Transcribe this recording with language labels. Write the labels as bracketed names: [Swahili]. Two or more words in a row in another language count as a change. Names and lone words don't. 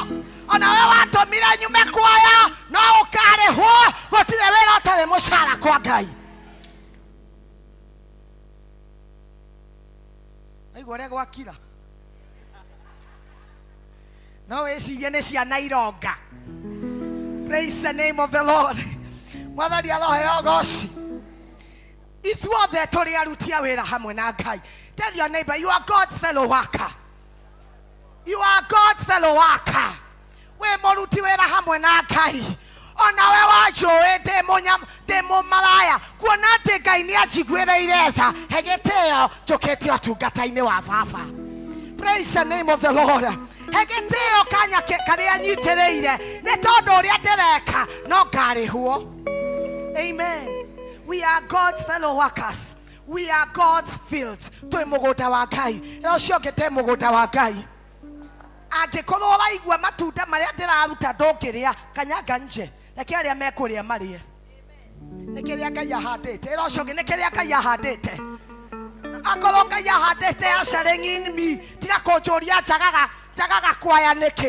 [Kikuyu] Ona we watũmire nyume kuoya no ũkarĩhwo. Gũtirĩ wĩra ũtarĩ mũcara kwa Ngai. Aigua ũrĩa gwakira no wĩcirie nĩ ciana ironga. [English] Praise the name of the Lord. [Kikuyu] Mwathani aroheo goci. Ithuothe tũrĩ aruti a wĩra hamwe na Ngai. [English] Tell your neighbor, you are God's fellow worker. You are God's fellow worker. [Kikuyu] We mũruti wĩra hamwe na Ngai. Ona we wanjũĩ ndĩ mũmaraya kuona atĩ Ngai nĩ anjiguĩrĩire tha he gĩtĩo njũkĩte ũtungata-inĩ wa Baba. [English] Praise the name of the Lord. [Kikuyu] He gĩtĩo kanya karĩa nyitĩrĩire nĩ tondũ ũrĩa ndĩreka no ngarĩhwo. Amen. [English] We are God's fellow workers. We are God's fields. [Kikuyu] Twĩ mũgũnda wa Ngai. Ũcio ũngĩ ndĩ mũgũnda wa Ngai. Angĩkorwo ũraigua matunda marĩa ndĩraruta ndũngĩrĩa kanyanga nje reke arĩa mekũrĩa marĩe. Nĩ kĩrĩa Ngai ahandĩte. Ũcio ũngĩ nĩ kĩrĩa Ngai ahandĩte. Akorwo Ngai ahandĩte [English] ushering in [Kikuyu] me tiga kũnjũria njagaga kwaya nĩkĩ.